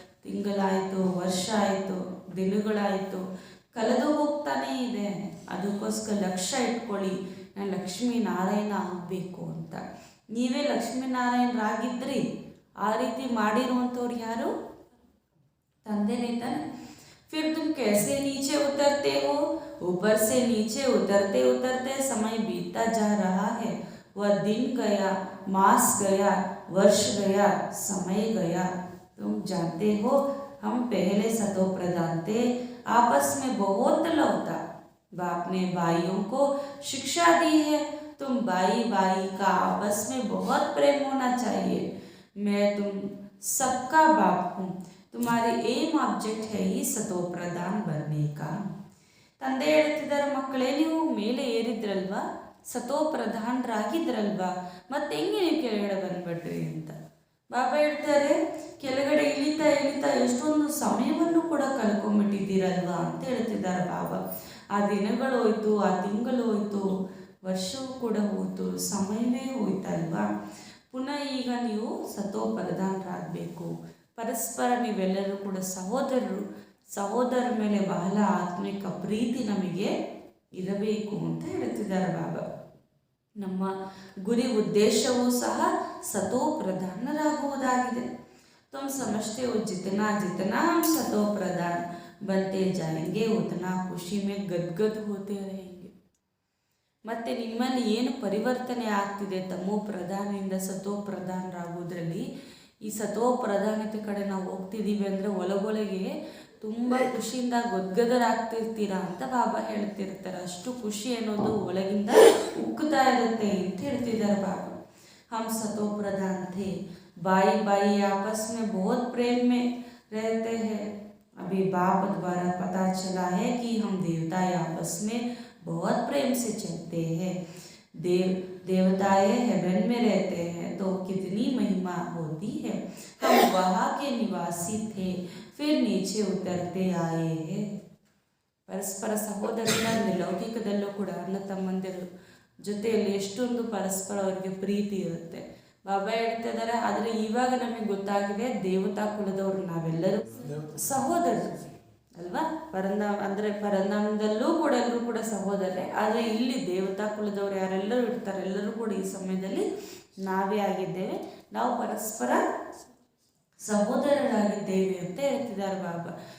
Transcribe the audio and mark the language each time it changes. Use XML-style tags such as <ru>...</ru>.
<kn>ತಿಂಗಳಾಯಿತು, ವರ್ಷ ಆಯಿತು, ದಿನಗಳಾಯಿತು, ಕಳೆದು ಹೋಗ್ತಾನೇ ಇದೆ. ಅದಕ್ಕೋಸ್ಕರ ಲಕ್ಷ್ಯ ಇಟ್ಕೊಳ್ಳಿ, ನಾನು ಲಕ್ಷ್ಮೀ ನಾರಾಯಣ ಆಗಬೇಕು ಅಂತ. ನೀವೇ ಲಕ್ಷ್ಮೀನಾರಾಯಣರಾಗಿದ್ರಿ, ಆ ರೀತಿ ಮಾಡಿರುವಂಥವ್ರು ಯಾರು? ತಂದೆನೇ ತಾನೆ.</kn> <hi>फिर तुम कैसे नीचे उतरते हो? ऊपर से नीचे उतरते उतरते समय बीतता जा रहा है। वह दिन गया, मास गया, वर्ष गया, समय गया। तुम जानते हो हम पहले सतो प्रधान थे, आपस में बहुत लव था। बाप ने भाइयों को शिक्षा दी है, तुम भाई भाई का आपस में बहुत प्रेम होना चाहिए। मैं तुम सबका बाप हूँ, तुम्हारे एम ऑब्जेक्ट है ही सतो प्रधान बनने का।</hi> <kn>ತಂದೆ ಹೇಳ್ತಿದ್ದಾರೆ, ಮಕ್ಕಳೇ ನೀವು ಮೇಲೆ ಏರಿದ್ರಲ್ವಾ, ಸತೋ ಪ್ರಧಾನರಾಗಿದ್ರಲ್ವಾ, ಮತ್ತೆ ಹೆಂಗೆ ನೀವು ಕೆಳಗಡೆ ಬಂದ್ಬಿಟ್ರಿ ಅಂತ ಬಾಬಾ ಹೇಳ್ತಾರೆ. ಕೆಳಗಡೆ ಇಳಿತಾ ಇಳಿತಾ ಎಷ್ಟೊಂದು ಸಮಯವನ್ನು ಕೂಡ ಕಳ್ಕೊಂಡ್ಬಿಟ್ಟಿದ್ದೀರಲ್ವಾ ಅಂತ ಹೇಳ್ತಿದ್ದಾರೆ ಬಾಬಾ. ಆ ದಿನಗಳು ಹೋಯ್ತು, ಆ ತಿಂಗಳು ಹೋಯ್ತು, ವರ್ಷವೂ ಕೂಡ ಹೋಯ್ತು, ಸಮಯವೇ ಹೋಯ್ತಲ್ವಾ. ಪುನಃ ಈಗ ನೀವು ಸತೋ ಪ್ರಧಾನರಾಗಬೇಕು. ಪರಸ್ಪರ ನೀವೆಲ್ಲರೂ ಕೂಡ ಸಹೋದರರ ಮೇಲೆ ಬಹಳ ಆತ್ಮಿಕ ಪ್ರೀತಿ ನಮಗೆ ಇರಬೇಕು ಅಂತ ಹೇಳ್ತಿದ್ದಾರೆ ಬಾಬಾ. ನಮ್ಮ ಗುರಿ ಉದ್ದೇಶವೂ ಸಹ ಸತೋ ಪ್ರಧಾನರಾಗುವುದಾಗಿದೆ.</kn> <hi>तुम समझते हो जितना जितना हम सतो प्रधान बनते जाएंगे उतना खुशी में गदगद होते रहेंगे.</hi> <kn>ಮತ್ತು ನಿಮ್ಮಲ್ಲಿ ಏನು ಪರಿವರ್ತನೆ ಆಗ್ತಿದೆ ತಮೋ ಪ್ರಧಾನದಿಂದ ಸತೋ ಪ್ರಧಾನರಾಗೋದ್ರಲ್ಲಿ, ಈ ಸತೋ ಪ್ರಧಾನತೆ ಕಡೆ ನಾವು ಹೋಗ್ತಿದ್ದೀವಿ ಅಂದರೆ ಒಳಗೊಳಗೆ ತುಂಬ ಖುಷಿಯಿಂದ ಗದ್ಗದರಾಗ್ತಿರ್ತೀರಾ ಅಂತ ಬಾಬಾ ಹೇಳ್ತಿರ್ತಾರೆ. ಅಷ್ಟು ಖುಷಿ ಅನ್ನೋದು ಒಳಗಿಂದ ಉಕ್ಕುತ್ತಾ ಇರುತ್ತೆ ಅಂತ ಹೇಳ್ತಿದ್ದಾರೆ ಬಾಬಾ.</kn> <hi>हम सतो प्रधान थे, भाई भाई आपस में बहुत प्रेम में रहते हैं। अभी बाप द्वारा पता चला है कि हम देवता आपस में बहुत प्रेम से चलते हैं। देवताएं हेवन में रहते हैं तो कितनी महिमा होती है। हम वहाँ के निवासी थे, फिर नीचे उतरते आए हैं.</hi> <kn>ಪರಸ್ಪರ ಸಹೋದರರಲ್ಲಿ ಲೌಕಿಕದಲ್ಲೂ ಕೂಡ ಅಣ್ಣ ತಮ್ಮಂದಿರು ಜೊತೆಯಲ್ಲಿ ಎಷ್ಟೊಂದು ಪರಸ್ಪರ ಅವರಿಗೆ ಪ್ರೀತಿ ಇರುತ್ತೆ. ಬಾಬಾ ಹೇಳ್ತಾ ಇದ್ದಾರೆ, ಆದರೆ ಇವಾಗ ನಮಗೆ ಗೊತ್ತಾಗಿದೆ ದೇವತಾ ಕುಲದವರು ನಾವೆಲ್ಲರೂ ಸಹೋದರರು. ಅಲ್ವಾ. ಪರಂಧಾಮ ಅಂದರೆ ಪರಂಧಾಮದಲ್ಲೂ ಕೂಡ ಎಲ್ಲರೂ ಕೂಡ ಸಹೋದರರೇ, ಆದರೆ ಇಲ್ಲಿ ದೇವತಾ ಕುಲದವರು ಯಾರೆಲ್ಲರೂ ಇರ್ತಾರೆ ಎಲ್ಲರೂ ಕೂಡ ಈ ಸಮಯದಲ್ಲಿ ನಾವೇ ಆಗಿದ್ದೇವೆ, ನಾವು ಪರಸ್ಪರ ಸಹೋದರರಾಗಿದ್ದೇವೆ ಅಂತ ಹೇಳ್ತಿದ್ದಾರೆ ಬಾಬಾ.</kn>